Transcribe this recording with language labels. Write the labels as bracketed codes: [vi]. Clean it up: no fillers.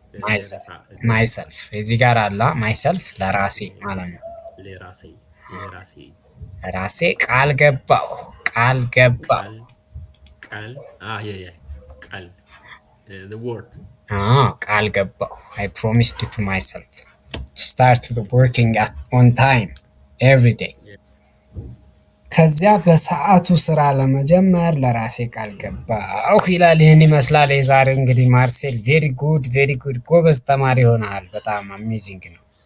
[am] myself myself እዚህ ጋር አላ myself ለራሴ ማለት ነው። ለራሴ የራሴ ራሴ ቃል ገባሁ ቃል ገባሁ ቃል ቃል ቃል the word. ቃል ገባሁ [en] I promised to myself to start working on time every day. Yeah. [am] ከዚያ በሰዓቱ ስራ ለመጀመር ለራሴ ቃል ገባሁ ይላል። ይህን ይመስላል የዛሬ እንግዲህ ማርሴል ቬሪ ጉድ ጎበዝ ተማሪ ሆነሃል። በጣም አሜዚንግ ነው።